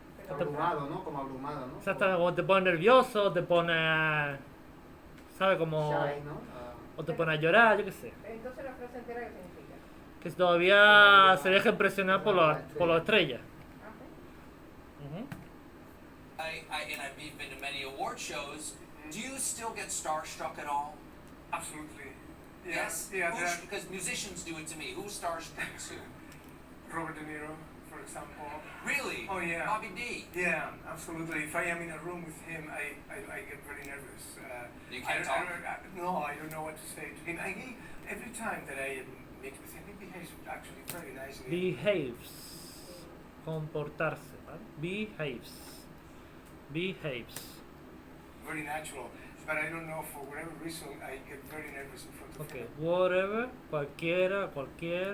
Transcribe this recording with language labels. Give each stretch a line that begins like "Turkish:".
Spanish: Abrumado, ¿no? Como abrumado, ¿no? Exactamente, como te pone nervioso, te pone, ¿sabes? Como... Shy, ¿no? O te pone a llorar, yo qué sé. Entonces la frase entera, ¿qué significa? Que todavía se deja impresionar por la estrella. Ujú.
English: I've been to many award shows. Do you still get starstruck at all? Absolutely. Yes. Yeah, Because musicians do it to me. Who starstrucks you? Robert De Niro, for example. Really? Oh, yeah. Bobby D. Yeah, absolutely. If I am in a room with him, I get very nervous. You can't talk? No, I don't know what to say to him. Every time that I meet with him, he behaves actually very nicely.
Spanish: Behaves. Comportarse, ¿vale? Behaves. Behaves.
English: Very natural. But I don't know, for whatever reason, I get very nervous in front of Ok, him.
Spanish: whatever, cualquiera, cualquier.